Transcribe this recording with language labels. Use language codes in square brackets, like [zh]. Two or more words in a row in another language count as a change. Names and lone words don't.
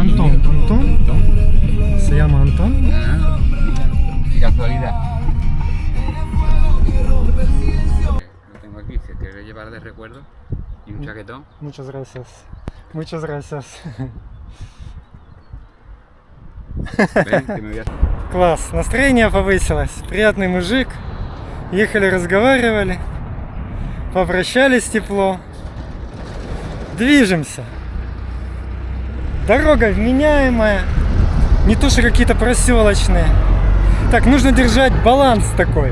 [es] Antón. Antón. Se llama Antón. Ah, qué casualidad. Lo tengo aquí, si quieres llevar de recuerdo. Y un chaquetón. Muchas gracias. Muchas gracias. Ven, que me voy a... [ru] Класс, настроение повысилось. Приятный мужик. Ехали, разговаривали. Попрощались тепло. Движемся. Дорога вменяемая. Не то что какие-то проселочные. Так, нужно держать баланс такой.